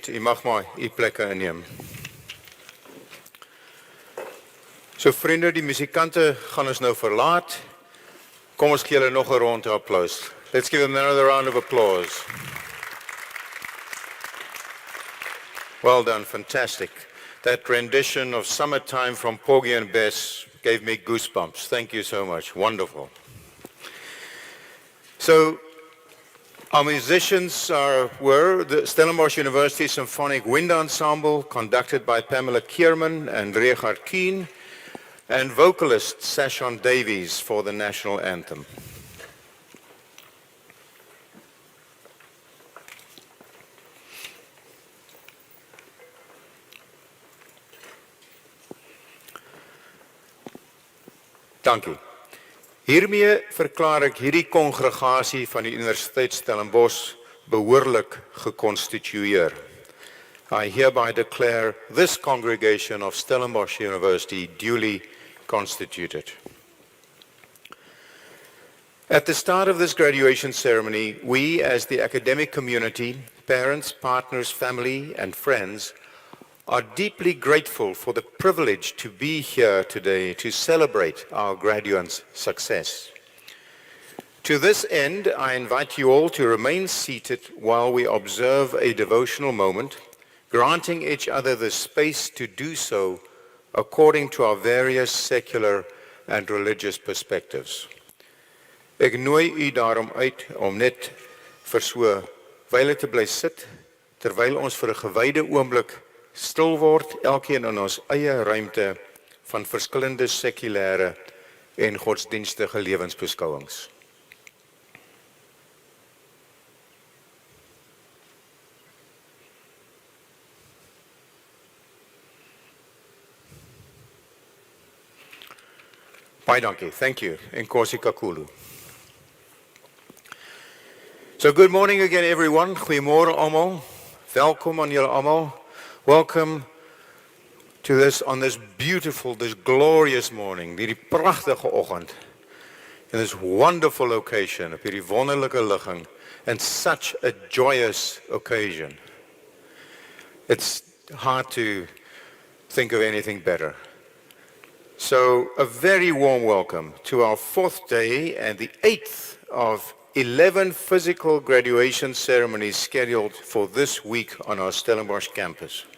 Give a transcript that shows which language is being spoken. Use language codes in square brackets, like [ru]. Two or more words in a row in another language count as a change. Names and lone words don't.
[af] U mag maar u plekke inneem. So vriende, die musikante gaan ons nou verlaat. Kom ons gee hulle nog 'n ronde applaus. [en] Let's give them another round of applause. Well done, fantastic. That rendition of Summertime from Porgy and Bess gave me goosebumps. Thank you so much. Wonderful. So, our musicians were the Stellenbosch University Symphonic Wind Ensemble, conducted by Pamela Kierman and Richard Keen, and vocalist Sashon Davies for the national anthem. [af] Dankie. Hiermee verklaar ek hierdie kongregasie van die Universiteit Stellenbosch behoorlik gekonstitueer. [en] I hereby declare this congregation of Stellenbosch University duly constituted. At the start of this graduation ceremony, we as the academic community, parents, partners, family, and friends are deeply grateful for the privilege to be here today to celebrate our graduates' success. To this end, I invite you all to remain seated while we observe a devotional moment, granting each other the space to do so according to our various secular and religious perspectives. [af] Ek nooi u daarom uit om net vir so wyle te bly sit, terwyl ons vir 'n gewyde oomblik stil word, elkeen in ons eie ruimte van verskillende sekulêre en godsdienstige lewensbeskouings. Baie dankie. [en] Thank you. [xh] Enkosi kakhulu. [en] So good morning again, everyone. [af] Goeiemôre almal. Welkom aan julle almal. [en] Welcome to on this beautiful, this glorious morning, [af] hierdie pragtige oggend, [en] in this wonderful location, [af] op hierdie wonderlike ligging, [en] and such a joyous occasion. It's hard to think of anything better. So, a very warm welcome to our 4th day and the 8th of 11 physical graduation ceremonies scheduled for this week on our Stellenbosch campus.